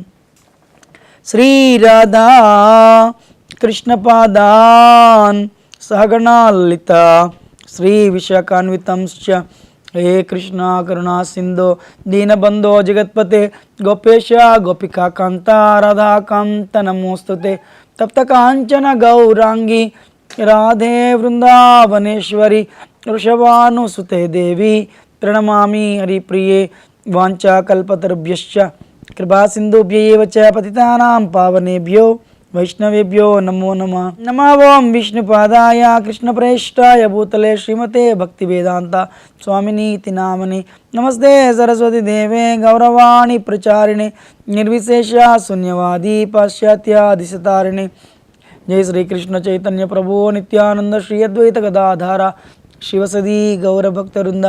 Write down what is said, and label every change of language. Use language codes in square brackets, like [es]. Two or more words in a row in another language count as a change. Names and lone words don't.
[sa] శ్రీరాధా కృష్ణపాదాన్ సహగణా లలిత శ్రీ విశాఖాన్వితంశ్చ హే కృష్ణ కరుణా సింధో దీనబంధో జగత్పతే గోపేశ గోపికా కాంత రాధాకాంత నమోస్తుతే తప్త కాంచన గౌరాంగి రాధే వృందావనేశ్వరి వృషభానుసుతే దేవి ప్రణమామి హరిప్రియే. వాంఛాకల్పతరుభ్యశ్చ కృపాసింధుభ్యైవ చ పతితానాం పావనేభ్యో వైష్ణవేభ్యో నమో నమః. నమో ఓం విష్ణుపాదాయ కృష్ణప్రేష్టాయ భూతలే శ్రీమతే భక్తివేదాంత స్వామినీతి నామని. నమస్తే సరస్వతి దేవే గౌరవాణి ప్రచారిణి నిర్విశేష శూన్యవాది పాశ్చాత్యాదిశతారిణి. జై శ్రీకృష్ణ చైతన్య ప్రభు నిత్యానంద శ్రీ అద్వైత గదాధార శివసదీ గౌరభక్తవృంద.